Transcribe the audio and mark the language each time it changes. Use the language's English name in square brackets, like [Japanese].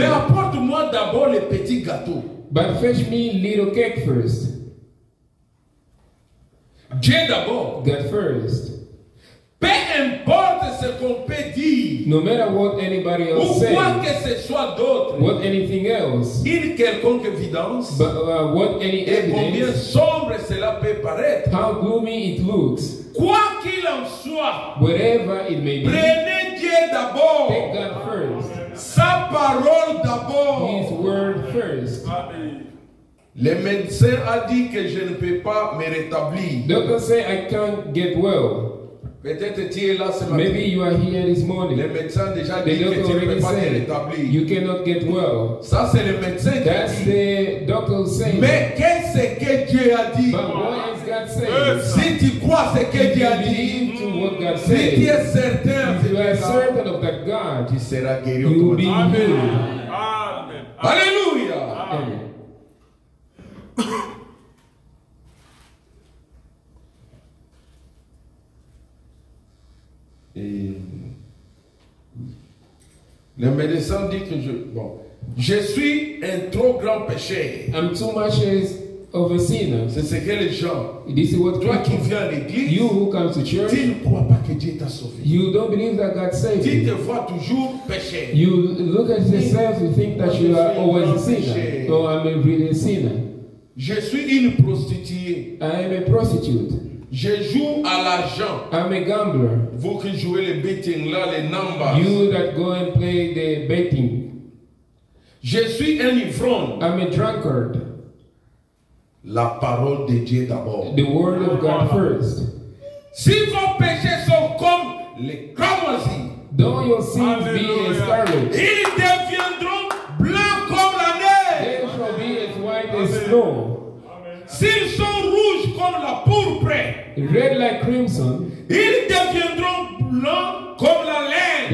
[French] apporte-moi d'abord les petits gâteaux. [English] but fetch me little cake first. [French] Dieu d'abord. [English] God first. [French] Peu importe ce qu'on peut dire, [English] no matter what anybody else [French] ou quoi [English] says, [French] que ce soit d'autre, [English] what anything else, [French] une quelconque évidence, [English] but what any [French] et combien [English] evidence, [French] sombre cela peut paraître. [English] how gloomy it looks, [French] Quoi qu'il en soit, [English] whatever it may be, [French] prenez Dieu [English] take [French] d'abord, [English] God first, [French] sa parole [English] His [French] d'abord. [English] word first. [French] Le médecin a dit que je ne peux pas me rétablir. [English] Doctors say I can't get well. [French] Peut-être tu es là ce matin. [English] Maybe you are here this [French] Le [English] morning. [French] médecin a déjà [English] The [French] dit que [English] doctor [French] tu ne [English] already [French] peux pas te [English] said [French] rétablir. [English] you cannot get well. [French] Ça, c'est le médecin qui a [English] That's [French] dit. [English] the doctor saying. [French] Mais qu'est-ce que Dieu a dit? [English] But what is God saying? [French] Si tu crois ce que [English] If [French] Dieu a [English] you [French] dit, [English] believe to what God [French] si tu [English] says, [French] es certain, [English] if you are certain of that God, [French] tu seras guéri [English] you will be [French] automatiquement. [English] healed. [French] Alléluia. [English] Amen. [French] Et le médecin dit que je suis un trop grand pécheur. [English] I'm too much of a sinner. [French] C'est ce que les gens, [English] This is what [French] toi qui [English] people, [French] viens à l'église, [English] you who come to church, [French] tu ne crois pas que Dieu t'a sauvé. [English] you don't believe that God saved [French] Tu te [English] you. [French] vois toujours pécheur. [English] You look at yourself, you think that you are always a sinner. Oh, I'm a really sinner. [French] Je suis une prostituée. [English] I am a prostitute. [French] Je joue à l'argent. [English] I'm a gambler. [French] Vous qui jouez les betting là, les numbers. [English] You that go and play the betting. [French] Je suis un ivrogne. [English] I'm a drunkard. [French] La parole de Dieu d'abord. [English] The word of God first. [French] Si vos péchés sont comme les cramoisis, [English] Though your sins be as scarlet, [French] ils deviendront blancs comme la neige. [English] they shall be as white as snow. [French] S'ils sont rouges comme la pourpre, [English] Red like crimson, [French] ils deviendront blancs comme la laine.